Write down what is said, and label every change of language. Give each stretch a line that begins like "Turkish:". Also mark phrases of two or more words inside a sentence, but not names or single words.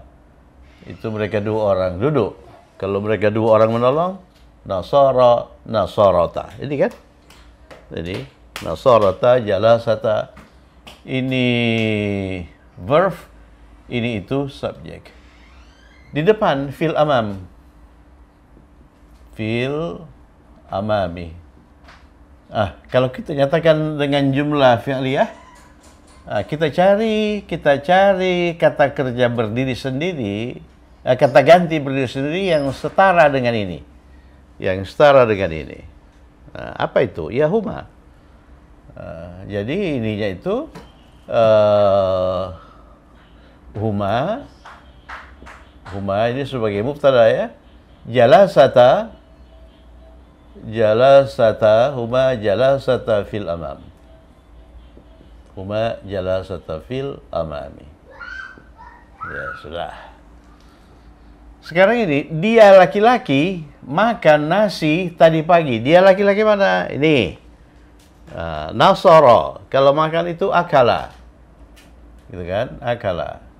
Indonesian: Itu mereka dua orang duduk. Kalau mereka dua orang menolong, nasarata. Ini kan? Jadi
Arabic: نصرتا، جلستا.
Indonesian: Ini verb, ini itu subjek. Di depan
Arabic: في الأمام. في الأمامِ.
Indonesian: Kalau kita nyatakan dengan
Arabic: جملة فعلية,
Indonesian: kita cari kata kerja berdiri sendiri, kata ganti berdiri sendiri yang setara dengan ini. Apa itu? Ya huma. Jadi ininya itu huma ini sebagai mubtada ya.
Arabic: جلستا هما جلستا في الأمام. هما جلستا في الأمامِ.
Indonesian: Ya sudah. Sekarang ini dia laki-laki makan nasi tadi pagi. Dia laki-laki mana? Ini. Nasara. Kalau makan itu akala. Gitu kan? Akala.